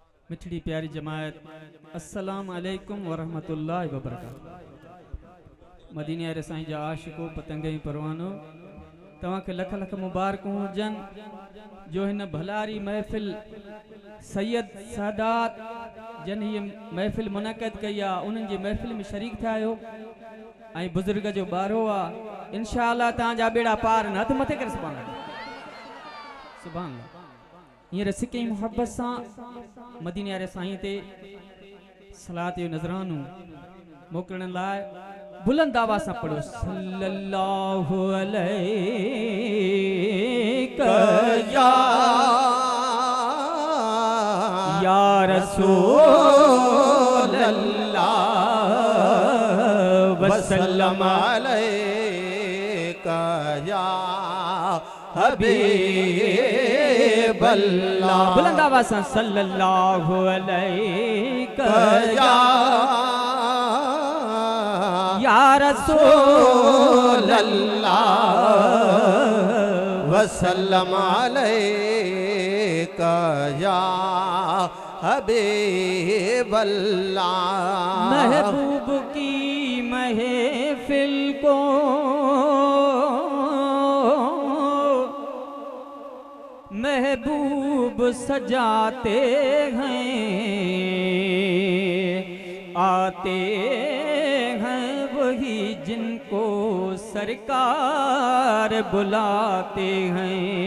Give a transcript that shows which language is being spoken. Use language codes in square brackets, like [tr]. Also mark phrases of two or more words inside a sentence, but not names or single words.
[sd] मिठड़ी प्यारी जमायत, [ar] السلام عليكم ورحمة الله وبركاته. [sd] मदीने वारे साईं जा आशिको पतंगे परवानो तव्हांखे लख लख मुबारकूं हुजन जो हिन भलारी महफ़िल सैयद सादात जन ये महफ़िल मुनक़द कई आ उन्हनि जी महफ़िल में शरीक थिया आहियो ऐं बुज़ुर्ग जो ॿारो आहे। इंशाअल्लाह तव्हांजा बेड़ा पार न हथ मथे करे सुभाणे हींअर सिके मुहब्बत सां मदीने वारे साईं ते सलात जो नज़रानो मोकिलण लाइ बुलंद आवाज़ सां पढ़ो [ar] صلى الله عليك يا رسول الله وسلم عليك يا حبيب الله. [sd] बुलंद आवाज़ सां [ar] صلى الله عليك يا رسول الله وسلم عليك يا حبيب الله. [ur] محبوب کی محفل کو محبوب سجاتے ہیں، آتے ہیں وہی جن کو سرکار بلاتے ہیں.